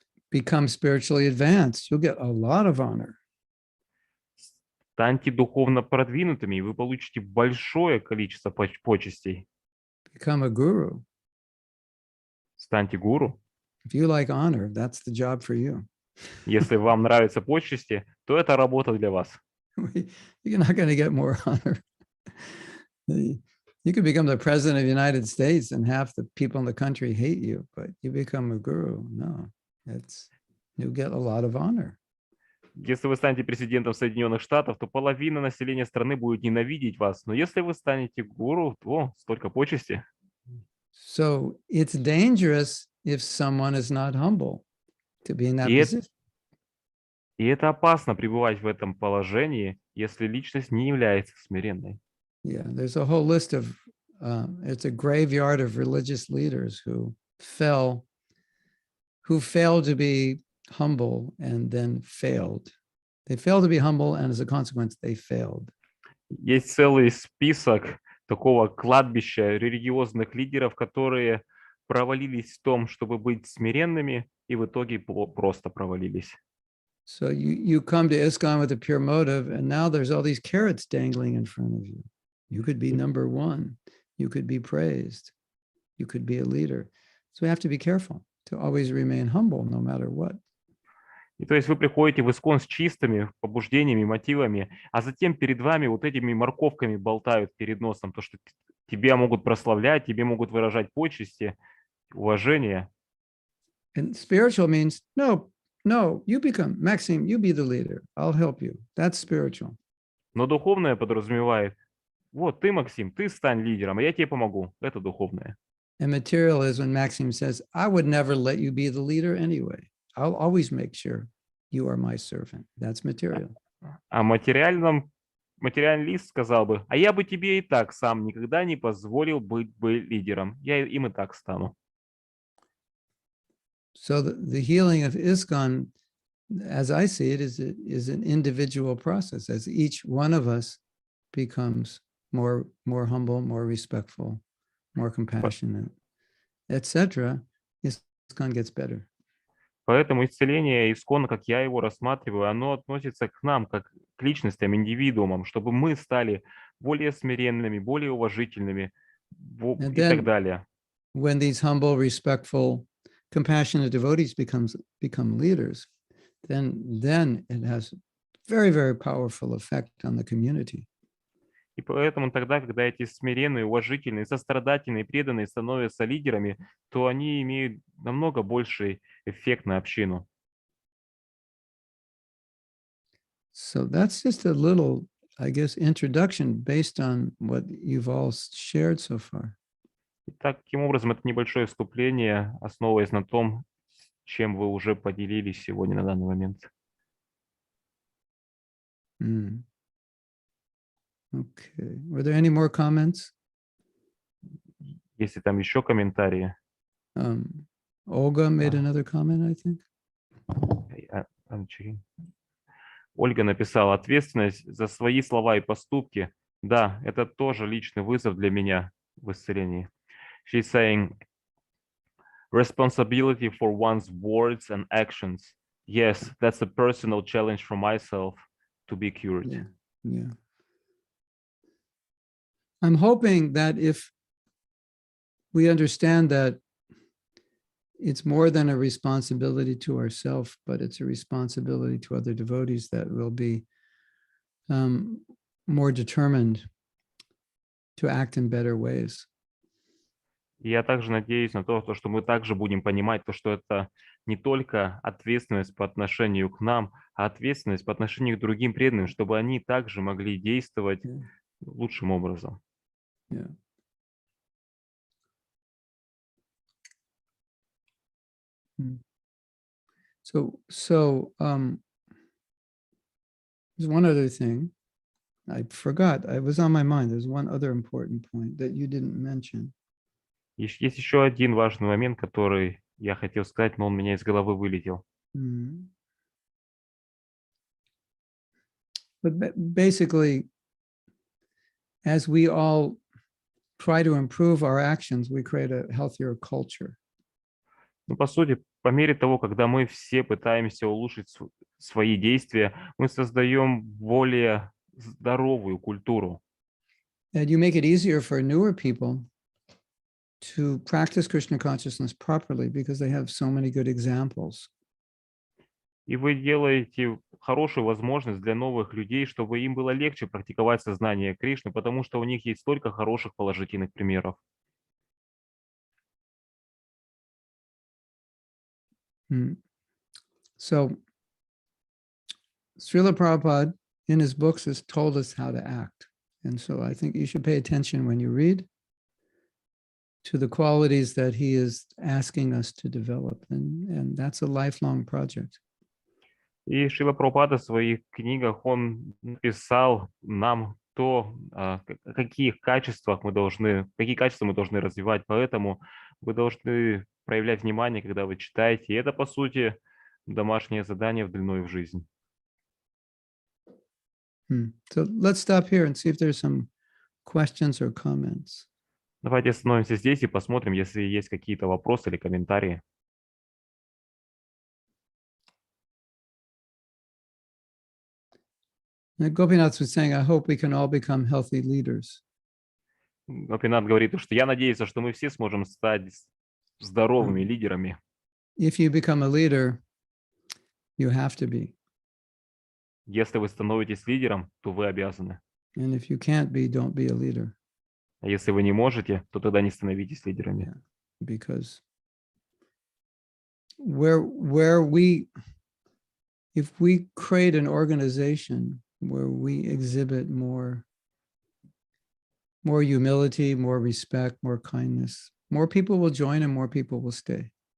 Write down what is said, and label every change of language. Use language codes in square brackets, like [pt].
[en] Become spiritually advanced, you'll get a lot of honor. [ru] Станьте духовно продвинутыми, и вы получите большое количество почестей. [en] Become a guru. [ru] Станьте гуру. [en] If you like honor, that's the job for you. [ru] Если вам нравятся почести, то это работа для вас. [en] You're not going to get more honor. You could become the president of the United States and half the people in the country hate you, but you become a guru. No, you get a lot of honor. [ru] Если вы станете президентом Соединенных Штатов, то половина населения страны будет ненавидеть вас. Но если вы станете гуру, то столько почести. [en] So it's dangerous if someone is not humble to be in that position. [ru] И это опасно пребывать в этом положении, если личность не является смиренной. [en] Yeah, there's a whole list of, it's a graveyard of religious leaders who failed to be humble and then failed. They failed to be humble, and as a consequence, they failed. [ru] Есть целый список такого кладбища религиозных лидеров, которые провалились в том, чтобы быть смиренными, и в итоге просто провалились. [en] So you come to ISKCON with a pure motive, and now there's all these carrots dangling in front of you. You could be number one. You could be praised. You could be a leader. So we have to be careful to always remain humble no matter what. [ru] И то есть вы приходите в ИСККОН с чистыми побуждениями, мотивами, а затем перед вами вот этими морковками болтают перед носом, то, что тебя могут прославлять, тебе могут выражать почести, уважение. [en] And spiritual means, no, you become, Maxime, you be the leader. I'll help you. That's spiritual. [ru] Но духовное подразумевает, вот ты, Максим, ты стань лидером, а я тебе помогу. Это духовное. [en] And material is when Maxim says, I would never let you be the leader anyway. I'll always make sure you are my servant. That's material. [ru] А материалист сказал бы, а я бы тебе и так сам никогда не позволил быть бы лидером. Я им и так стану. [en] So the healing of ISKCON, as I see it, is an individual process. As each one of us becomes more humble, more respectful, more compassionate, etc., ISKCON gets better. [ru] Поэтому исцеление ИСККОНа, как я его рассматриваю, оно относится к нам, как к личностям, индивидуумам, чтобы мы стали более смиренными, более уважительными и так далее. [en] When these humble, respectful, compassionate devotees become leaders, then it has very, very powerful effect on the community. [ru] И поэтому тогда, когда эти смиренные, уважительные, сострадательные, преданные становятся лидерами, то они имеют намного больший эффект на общину. [en] So that's just a little, I guess, introduction based on what you've all shared so far. [ru] И таким образом, это небольшое вступление, основываясь на том, чем вы уже поделились сегодня на данный момент. [en] Okay. Were there any more comments? [ru] Если там еще комментарии. [en] Olga made another comment, I think. [ru] Ольга написала: ответственность за свои слова и поступки. Да, это тоже личный вызов для меня в исцелении. [en] She's saying, responsibility for one's words and actions. Yes, that's a personal challenge for myself to be cured. Yeah. I'm hoping that if we understand that it's more than a responsibility to ourselves, but it's a responsibility to other devotees, that we'll be more determined to act in better ways. [ru] Я также надеюсь на то, что мы также будем понимать, что это не только ответственность по отношению к нам, а ответственность по отношению к другим преданным, чтобы они также могли действовать лучшим образом. [en] Yeah. So there's one other thing I forgot. It was on my mind. There's one other important point that you didn't mention. [ru] Есть еще один важный момент, который я хотел сказать, но он у меня из головы вылетел. [en] But basically, as we all try to improve our actions, we create a healthier culture. [ru] Ну, по сути, по мере того, когда мы все пытаемся улучшить свои действия, мы создаем более здоровую культуру. [en] And you make it easier for newer people to practice Krishna consciousness properly because they have so many good examples. [ru] И вы делаете хорошую возможность для новых людей, чтобы им было легче практиковать сознание Кришны, потому что у них есть столько хороших положительных примеров. [en] So, Srila Prabhupada in his books has told us how to act. And so I think you should pay attention when you read to the qualities that he is asking us to develop. And that's a lifelong project. [ru] И Шрила Прабхупада в своих книгах, он написал нам то, какие качества мы должны развивать. Поэтому вы должны проявлять внимание, когда вы читаете. И это, по сути, домашнее задание длиной в жизнь. [en] So let's stop here and see if there's some questions or comments. [ru] Давайте остановимся здесь и посмотрим, если есть какие-то вопросы или комментарии. [en] Gopinath was saying, I hope we can all become healthy leaders. [ru] Гопинат говорит, что я надеюсь, что мы все сможем стать здоровыми лидерами. [en] If you become a leader, you have to be. [ru] Если вы становитесь лидером, то вы обязаны. [en] And if you can't be, don't be a leader. [ru] А если вы не можете, то тогда не становитесь лидерами. [en] Because if we create an organization where we exhibit more humility, more respect, more kindness, more people will join and more people will stay.